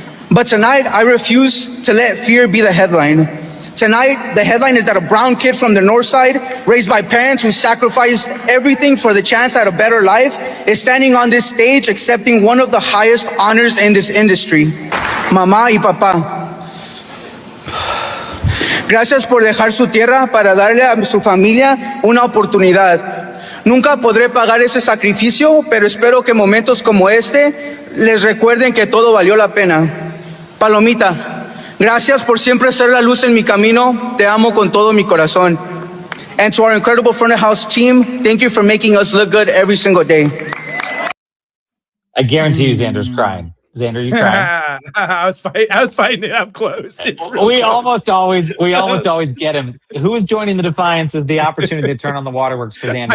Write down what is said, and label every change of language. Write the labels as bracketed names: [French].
[English] But tonight, I refuse to let fear be the headline. Tonight, the headline is that a brown kid from the north side, raised by parents who sacrificed everything for the chance at a better life, is standing on this stage accepting one of the highest honors in this industry. [Spanish] Mamá y papá, gracias por dejar su tierra para darle a su familia una oportunidad. Nunca podré pagar ese sacrificio, pero espero que momentos como este les recuerden que todo valió la pena. Palomita, gracias por siempre ser la luz en mi camino. Te amo con todo mi corazón. [English] And to our incredible front of house team, thank you for making us look good every single day. I guarantee you Xander's crying. Xander, you crying? I was fighting it up close. It's real We close. almost always get him. Who is joining the Defiance is the opportunity to turn on the waterworks for Xander.